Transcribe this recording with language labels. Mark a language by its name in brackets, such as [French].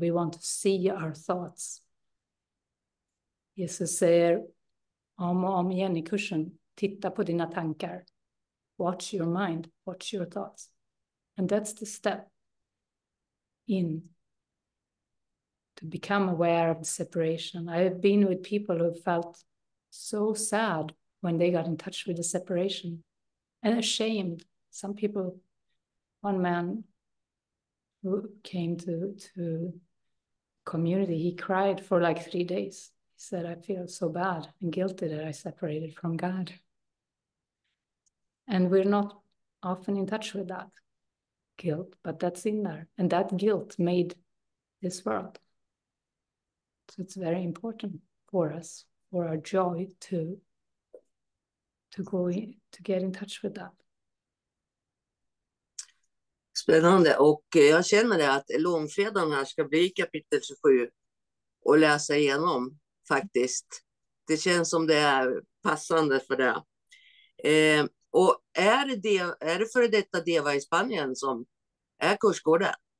[English] We want to see our thoughts. [Swedish] Jesus säger om och om igen i kursen, titta på dina tankar. [English] Watch your mind, watch your thoughts. And that's the step in to become aware of the separation. I have been with people who felt so sad when they got in touch with the separation and ashamed. Some people, one man who came to community, he cried for like 3 days. He said, I feel so bad and guilty that I separated from God. And we're not often in touch with that guilt, but that's in there. And that guilt made this world. So it's very important for us, for our joy to get in touch with that. [Swedish] Spännande, och jag känner det att långfredagen här ska bli kapitel 27 och läsa igenom faktiskt. Det känns som det är passande för det. Och är det före detta Deva i Spanien som är kursgården?